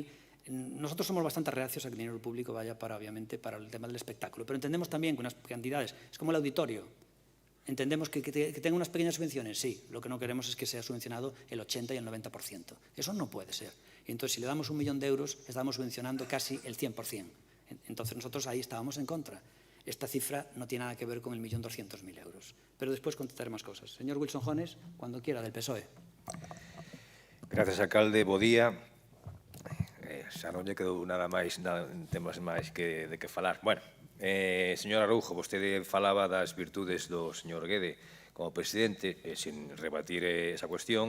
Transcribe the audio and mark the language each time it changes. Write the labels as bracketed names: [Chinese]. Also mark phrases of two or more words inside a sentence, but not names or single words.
[Spanish] Nosotros somos bastante reacios a que el dinero público vaya obviamente, para el tema del espectáculo, pero entendemos también que unas cantidades, es como el auditorio, entendemos que tenga unas pequeñas subvenciones, sí, lo que no queremos es que sea subvencionado el 80 y el 90%. Eso no puede ser. Y entonces, si le damos 1 millón de euros, estamos subvencionando casi el 100%. Entonces, nosotros ahí estábamos en contra. Esta cifra no tiene nada que ver con el 1.200.000 euros. Pero después contestaré más cosas. Señor Wilson Jones, cuando quiera, del PSOE. Gracias, alcalde. [Galician] Bo día. Xa non lle quedou nada máis, temas máis de que falar. Bueno, señor Araújo, vostede falaba das virtudes do señor Guede como presidente, [Spanish] sin rebatir esa cuestión.